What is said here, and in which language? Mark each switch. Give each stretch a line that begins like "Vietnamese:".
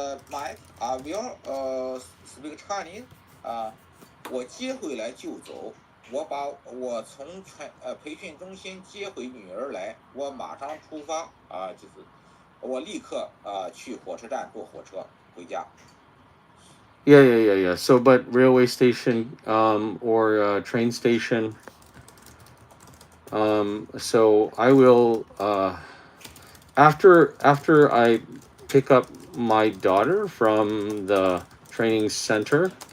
English: Mike, I will speak Chinese.
Chinese: 我接回来就走。我把我从培训中心接回女儿来，我马上出发就是我立刻去火车站坐火车回家。
English: Yeah. So, but railway station or train station. So I will after I pick up my daughter from the training center.